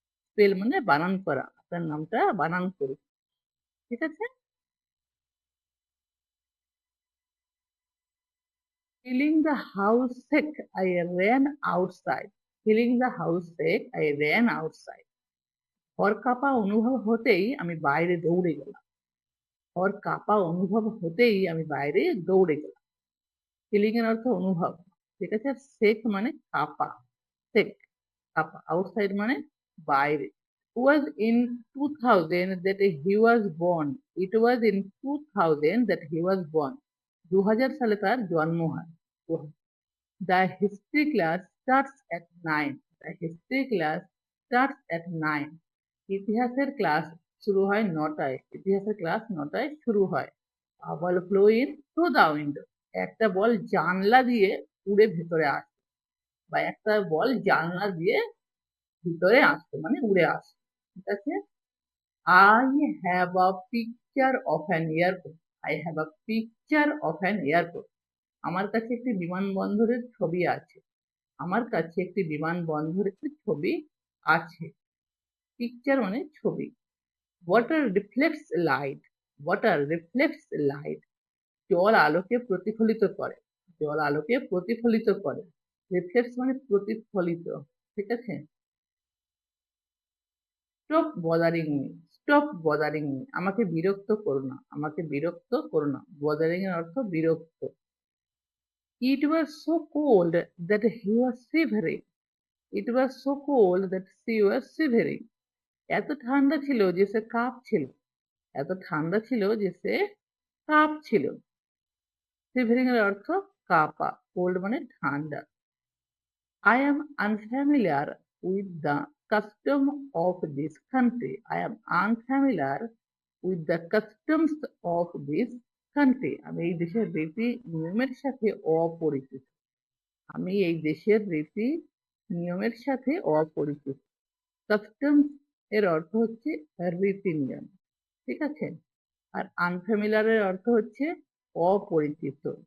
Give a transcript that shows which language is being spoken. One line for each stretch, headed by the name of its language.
Bangla: Spell মানে বানান করা। আপনার নামটা বানান করুন। ঠিক আছে?
English: Feeling the house sick, I ran outside. Feeling the house sick, I ran outside.
Bangla: ঘর কাঁপা অনুভব হতেই আমি বাইরে দৌড়ে গেলাম। ঘর কাঁপা অনুভব হতেই আমি বাইরে দৌড়ে গেলাম। ফিলিং এর অর্থ অনুভব। ঠিক আছে? সেক মানে কাঁপা। সেক কাঁপা। আউটসাইড মানে বাইরে।
English: Was in 2000 that he was born. It was in 2000 that he was born.
Bangla: 2000 সালে তার জন্ম হয়।
English: The history class starts at 9. The history class starts at 9.
Bangla: ইতিহাসের ক্লাস শুরু হয় 9টায়। ইতিহাসের ক্লাস 9টায় শুরু হয়।
English: A ball flew in through the window.
Bangla: একটা বল জানলা দিয়ে উড়ে ভেতরে আসে, বা একটা বল জানলা দিয়ে ভিতরে আসতো মানে উড়ে আসে। ঠিক আছে?
English: I have a picture of an airport. I have a picture of an airport.
Bangla: আমার কাছে একটি বিমানবন্দরের ছবি আছে। আমার কাছে একটি বিমানবন্দরের ছবি আছে। পিকচার মানে ছবি।
English: Water reflects light. Water reflects light.
Bangla: জল আলোকে প্রতিফলিত করে। জল আলোকে প্রতিফলিত করে। রিফ্লেক্টস মানে প্রতিফলিত। ঠিক আছে?
English: Stop bothering me. Stop bothering me.
Bangla: আমাকে বিরক্ত করো না। আমাকে বিরক্ত করো না। বদারিং এর অর্থ বিরক্ত।
English: It was so cold that he was shivering. It was so cold that she was shivering.
Bangla: এত ঠান্ডা ছিল যে সে কাঁপছিল। এত ঠান্ডা ছিল যে সে কাঁপছিল। শিভরিং এর অর্থ কাঁপা। কোল্ড মানে ঠান্ডা।
English: I am unfamiliar with the custom of this country. I am unfamiliar with the customs of this country.
Bangla: আমি এই দেশের রীতি নিয়মের সাথে অপরিচিত। আমি এই দেশের রীতি নিয়মের সাথে অপরিচিত। কাস্টমস এর অর্থ হচ্ছে রীতি নিয়ম। ঠিক আছে? আর আনফ্যামিলিয়ার এর অর্থ হচ্ছে অপরিচিত।